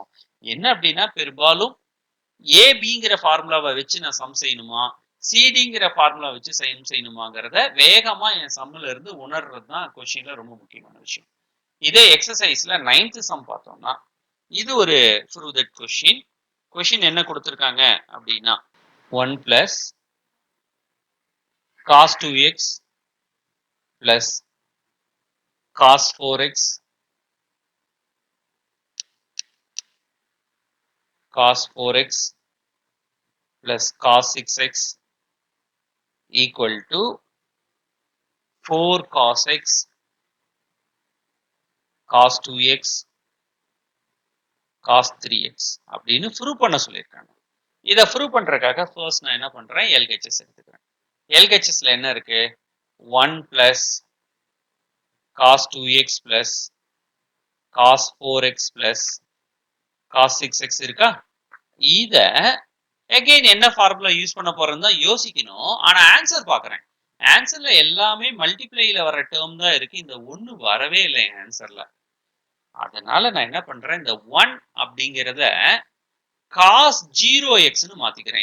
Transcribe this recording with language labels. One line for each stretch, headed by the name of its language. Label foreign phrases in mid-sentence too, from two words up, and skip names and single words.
Tamil: என்ன அப்படின்னா பெரும்பாலும் ஏபிங்கிற ஃபார்முலாவை வச்சு நான் சம் செய்யணுமா, சிடிங்கிற ஃபார்முலா வச்சு செய்யணுமாங்கிறத வேகமா என் சம்மில் இருந்து உணர்றது தான் கொஸ்டின்ல ரொம்ப முக்கியமான விஷயம். இதே எக்ஸசைஸ்ல 9th சம் பார்த்தோம்னா இது ஒரு
English: prove that question.
Tamil: கொஸ்டின் என்ன கொடுத்திருக்காங்க அப்படின்னா
English: 1 plus cos 2x plus cos 4x cos 4x plus cos 6x equal to 4 cos x cos 2x cos 3x
Tamil: அப்படின்னு ப்ரூவ் பண்ண சொல்லியிருக்காங்க. இதை ப்ரூவ் பண்றதுக்காக ஃபர்ஸ்ட் நான் என்ன பண்றேன், LHS எடுத்துக்கிறேன். LHSல என்ன இருக்கு,
English: 1 plus cos 2x plus cos 4x plus cos 6x
Tamil: இருக்கா. இத again என்ன
English: formula use
Tamil: பண்ண போறேன்னு தான் யோசிக்கணும். ஆனா ஆன்சர் பாக்குறேன், ஆன்சர்ல எல்லாமே மல்டிப்ளைல வர டேர்ம் தான் இருக்கு, இந்த ஒண்ணு வரவே இல்லை என் ஆன்சர்ல. அதனால நான் என்ன பண்றேன், இந்த 1 அப்படிங்கிறத cos 0xன்னு மாத்திக்கிறேன்.